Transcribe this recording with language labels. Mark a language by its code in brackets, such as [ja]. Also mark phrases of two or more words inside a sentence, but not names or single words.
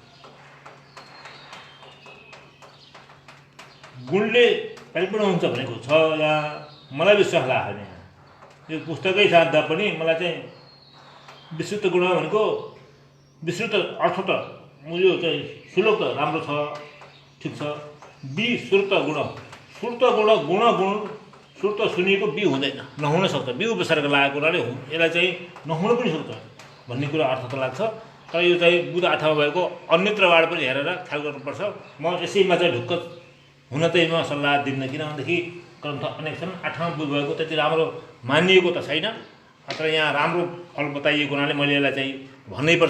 [ne] गुणले परिपूर्ण हुन्छ भनेको छ यहाँ मलाई विश्वास लाग्दैन। यो पुस्तकै साध्दा पनि मलाई चाहिँ विस्तृत गुण भनेको विस्तृत अर्थ त यो चाहिँ श्लोक त राम्रो छ, ठिक छ। विस्तृत गुण, श्रुत गुण, गुण गुण, श्रुत सुनिएको बि हुँदैन, नहुन सक्छ। बि उपसर्ग लागेको हुनाले यसलाई चाहिँ नहुन पनि सक्छ भन्ने कुरा अर्थ त लाग्छ। तर यो चाहिँ बुध 8 मा भएको अन्यत्रबाट पनि हेरेर ख्याल गर्नुपर्छ। म यसैमा चाहिँ ढुक्क हुन चाहिँ म सल्लाह दिन्न, किनभनेदेखि ग्रन्थ अनेक छन्। 8 मा बुध भएको त्यति राम्रो मानिएको त छैन, तर यहाँ राम्रो फल बताइएको हुनाले मैले यसलाई चाहिँ भन्नैपर्छ।